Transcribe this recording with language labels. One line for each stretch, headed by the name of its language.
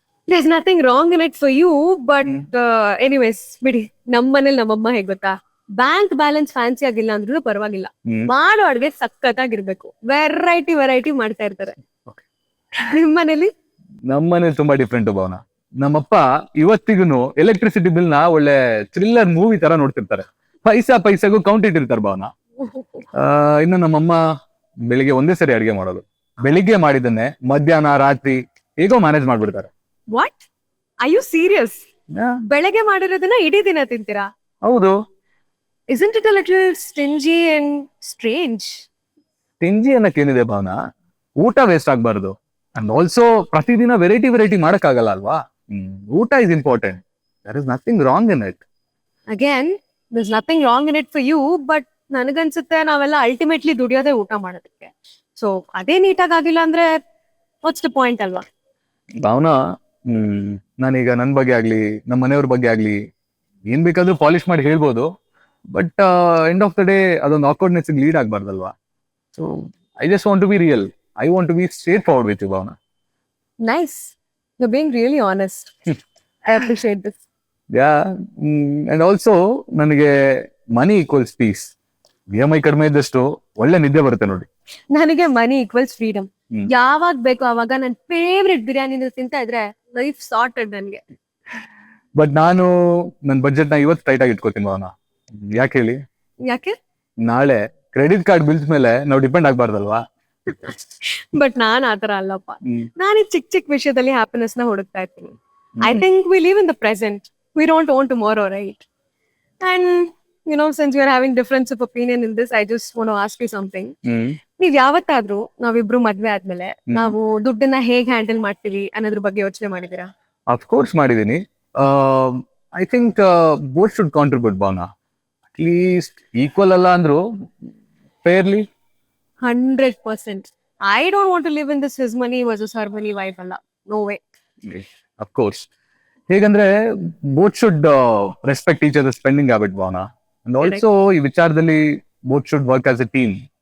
English: There's nothing wrong in it for you, but anyways, ಬಿಡಿ.
Kannada: ನಮ್ಮನೇಲಿ ನಮ್ಮಮ್ಮ ಹೇಗ್ ಗೊತ್ತಾ, ಬ್ಯಾಂಕ್ ಬ್ಯಾಲೆನ್ಸ್ ಫ್ಯಾನ್ಸಿ ಆಗಿಲ್ಲ ಅಂದ್ರೂ ಪರವಾಗಿಲ್ಲ, ಮಾಡೋ ಅಡ್ಗೆ ಸಖತ್ತಾಗಿರ್ಬೇಕು. ವೆರೈಟಿ ಮಾಡ್ತಾ ಇರ್ತಾರೆ. ನಿಮ್ ಮನೇಲಿ? ನಮ್ಮನೇಲಿ ತುಂಬಾ ಡಿಫ್ರೆಂಟ್ ಭಾವನ. ನಮ್ಮಪ್ಪ ಇವತ್ತಿಗೂ ಎಲೆಕ್ಟ್ರಿಸಿಟಿ ಬಿಲ್ ನ ಒಳ್ಳೆ ಥ್ರಿಲ್ಲರ್ ಮೂವಿ ತರ ನೋಡ್ತಿರ್ತಾರೆ. ಪೈಸಾಗೂ ಕೌಂಟ್ ಇಟ್ಟಿರ್ತಾರೆ ಭಾವನ. ಇನ್ನು ನಮ್ಮಮ್ಮ ಬೆಳಿಗ್ಗೆ ಒಂದೇ ಸರಿ ಅಡಿಗೆ ಮಾಡೋದು. ಬೆಳಿಗ್ಗೆ ಮಾಡಿದನ್ನೇ ಮಧ್ಯಾಹ್ನ ರಾತ್ರಿ ಹೇಗೋ ಮ್ಯಾನೇಜ್ ಮಾಡ್ಬಿಡ್ತಾರೆ.
English: What, I you serious?
Kannada: ಬೆಳಗ್ಗೆ ಮಾಡಿರೋದನ್ನ ಇಡೀ ದಿನ ತಿಂತೀರಾ? ಹೌದು.
English: Isn't it a little stingy and strange?
Kannada: ತಿಂಜಿ ಅನ್ನಕ್ಕೇನಿದೆ ಭಾವನ, ಊಟ ವೇಸ್ಟ್ ಆಗ್ಬಾರ್ದು. ಅಂಡ್ ಆಲ್ಸೋ ಪ್ರತಿದಿನ ವೆರೈಟಿ ಮಾಡಕ್ಕಾಗಲ್ಲ ಅಲ್ವಾ?
English: ಊಟ is important. There is nothing wrong in it. Again, there's nothing wrong in it for you, but
Kannada: ನನಗನ್ಸುತ್ತೆ ನಾವೆಲ್ಲ ಅಲ್ಟಿಮೇಟ್ಲಿ ದುಡಿಯೋದೇ ಊಟ ಮಾಡೋದಕ್ಕೆ. ಸೊ ಅದೇ ನೀಟಾಗಿ ಆಗಿಲ್ಲ ಅಂದ್ರೆ
English: what's the point
Kannada: ಅಲ್ವಾ? ಭಾವನಾ, ನಾನೀಗ ನನ್ನ ಬಗ್ಗೆ ಆಗ್ಲಿ ನಮ್ಮ ಮನೆಯವ್ರ ಬಗ್ಗೆ ಆಗ್ಲಿ ಏನ್ ಬೇಕಾದ್ರೂ ಪಾಲಿಶ್ ಮಾಡಿ ಹೇಳ್ಬೋದು,
English: but end of the day
Kannada: ಅದೊಂದು ಆಕ್ವರ್ಡ್ನೆಸ್ lead ಆಗ್ಬಾರ್ದಲ್ವಾ?
English: So I just want to be real. I want to be straightforward with you Bhavana. Nice. You're being really honest. I appreciate this. Yeah, and also ನನಗೆ money equals peace.
Kannada: EMI ಕಡಿಮೆ ಇದ್ದಷ್ಟು ಒಳ್ಳೆ ನಿದ್ದೆ ಬರುತ್ತೆ ನೋಡಿ.
English: ನನಗೆ money equals freedom.
Kannada: ಯಾವಾಗ ಬೇಕೋ ಅವಾಗ ನನ್ನ ಫೇವ್ರೆಟ್ ಬಿರಿಯಾನಿ ತಿಂತಾ ಇದ್ರೆ ಲೈಫ್ ಸಾರ್ಟೆಡ್ ನನ್ಗೆ. ಬಟ್ ನಾನು ನನ್ನ ಬಜೆಟ್ ನ ಇವತ್ತು ಟೈಟ್ ಆಗಿ ಇಟ್ಕೋತೀನಿ ಭಾವನಾ. ಯಾಕೆ ಹೇಳಿ? ಯಾಕೆ? ನಾಳೆ ಕ್ರೆಡಿಟ್ ಕಾರ್ಡ್ ಬಿಲ್ಸ್ ಮೇಲೆ ನಾವು ಡಿಪೆಂಡ್ ಆಗ್ಬಾರ್ದಲ್ವಾ? ಬಟ್ ನಾನ್ ಆತರ ಅಲ್ಲಪ್ಪ. ನಾನು ಈ ಚಿಕ್ಕ ವಿಷಯದಲ್ಲಿ ಹ್ಯಾಪಿನೆಸ್ ನ ಹುಡುಕ್ತಾ ಇರ್ತೀನಿ.
English: I think we live in the present. We don't own tomorrow, right? And since we are having difference of opinion in this, I just want to ask you something.
Kannada: ನೀವ್ ಯಾವತ್ತಾದ್ರೂ ನಾವಿಬ್ರು ಮದ್ವೆ ಆದ್ಮೇಲೆ ನಾವು ದುಡ್ಡನ್ನ ಹೇಗ್ ಹ್ಯಾಂಡಲ್ ಮಾಡ್ತೀವಿ ಅನ್ನೋದ್ರ ಬಗ್ಗೆ ಯೋಚನೆ ಮಾಡಿದೀರಾ?
English: Of course ಮಾಡಿದೀನಿ. I think both should contribute Bhavana. At least equal
Kannada: ಅಲ್ಲ ಅಂದ್ರು
English: Fairly. 100%. I don't want to live in this his money versus her money vibe ಅಲ್ಲ. No way. Of course. ಹೇಗಂದ್ರೆ both should respect each other spending habit Bhavana. And also
Kannada: ಈ ವಿಚಾರದಲ್ಲಿ
English: Both should work as a team.